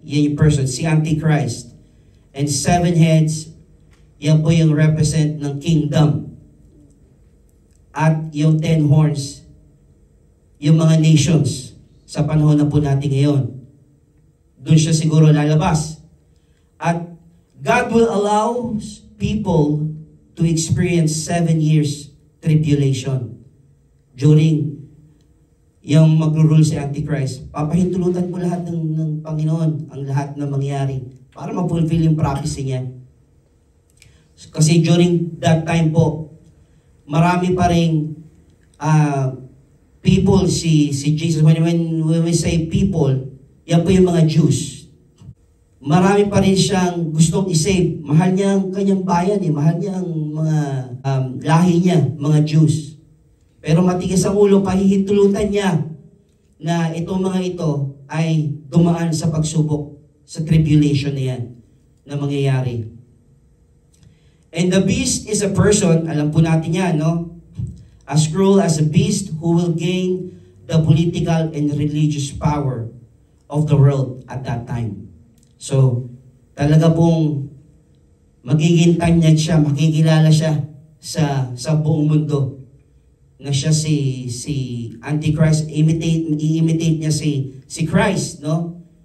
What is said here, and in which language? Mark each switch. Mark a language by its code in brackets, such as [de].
[tl] Yan yung person, si Antichrist. [en] And 7 heads, [tl] yan po yung represent ng kingdom. At yung 10 horns, yung mga nations sa panahon na po natin ngayon. Doon siya siguro lalabas. [en] At God will allow people to experience 7 years tribulation during [tl] yung magro-rule si Antichrist. Papahintulutan po lahat ng Panginoon ang lahat na mangyari para ma-fulfill yung prophecy niya. Kasi during that time po, marami pa rin people si Jesus. [en] When we say people, [tl] yan po yung mga Jews. Marami pa rin siyang gustong isave. Mahal niya ang kanyang bayan, mahal niya ang mga lahi niya, mga Jews. Pero matigas ang ulo, pahihintulutan niya na itong mga ito ay dumaan sa pagsubok, sa tribulation na yan na mangyayari. [en] And the beast is a person, [tl] alam po natin yan, no? [en] As cruel as a beast who will gain the political and religious power of the world at that time. [tl] So, talaga pong magiging tanyag siya, makikilala siya sa buong mundo na siya si Antichrist, i-imitate niya si Christ, no?